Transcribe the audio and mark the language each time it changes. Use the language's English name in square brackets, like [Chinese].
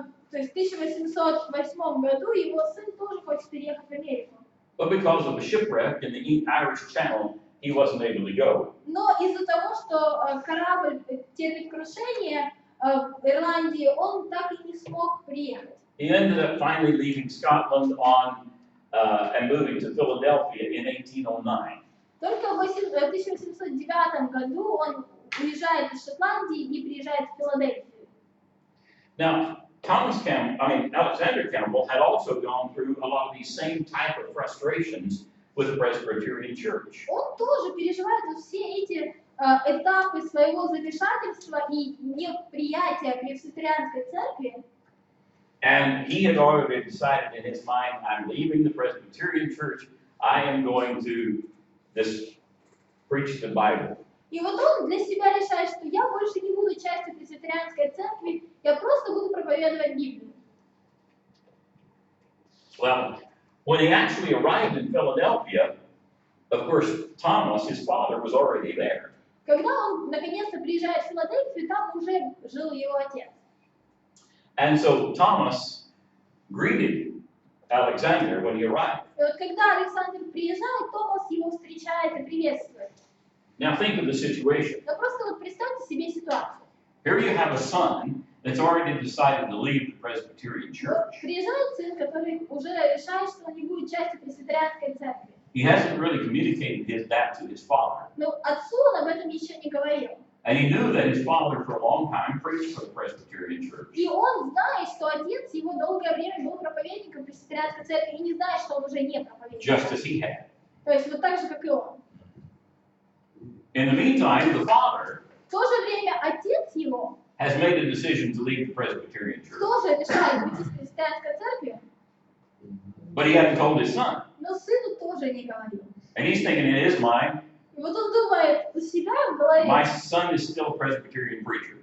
[Russian] То есть в 1808 году его сын тоже хочет переехать в Америку. [English] But because of a shipwreck in the Irish Channel, he wasn't able to go. [Russian] Но из-за того, что корабль терпит крушение в Ирландии, он так и не смог приехать. [English] He ended up finally leaving Scotland and moving to Philadelphia in 1809. [Russian] Только в 1809 году он уезжает из Шотландии и приезжает в Филадельфию. [English] Now, Alexander Campbell had also gone through a lot of these same type of frustrations with the Presbyterian Church. [Russian] Он тоже переживает вот все эти этапы своего замешательства и неприятия пресвитерианской церкви. [English] And he had already decided in his mind, I'm leaving the Presbyterian church. I am going to just preach the Bible. [Russian] И вот он для себя решает, что я больше не буду частью пресвитерианской церкви, я просто буду проповедовать Библию. [English] Well, when he actually arrived in Philadelphia, of course, Thomas, his father, was already there. [Russian] Когда он наконец-то приезжает в Филадельфию, там уже жил его отец. [English] And so Thomas greeted Alexander when he arrived. [Russian] И вот когда Александр приезжает, Томас его встречает и приветствует. [English] Now think of the situation. [Russian] Но просто вот представьте себе ситуацию. [English] Here you have a son that's already decided to leave the Presbyterian church. [Russian] Приезжает сын, который уже решает, что он не будет частью пресвитерианской церкви. [English] He hasn't really communicated that to his father. [Russian] Но отцу он об этом еще не говорил. [English] And he knew that his father for a long time preached for the Presbyterian church. [Russian] И он знает, что отец его долгое время был проповедником пресвитерианской церкви, и не знает, что он уже не проповедник. [English] Just as he had. [Russian] То есть вот так же, как и он. [English] In the meantime, the father [Russian] В то же время отец его [English] has made a decision to leave the Presbyterian church. [Russian] тоже решает уйти с пресвитерианской церкви, [English] But he hadn't told his son. [Russian] но сыну тоже не говорил. [English] And he's thinking in his mind, [Russian] И вот он думает у себя в [English] my [Russian] голове, [English] son is still a Presbyterian preacher.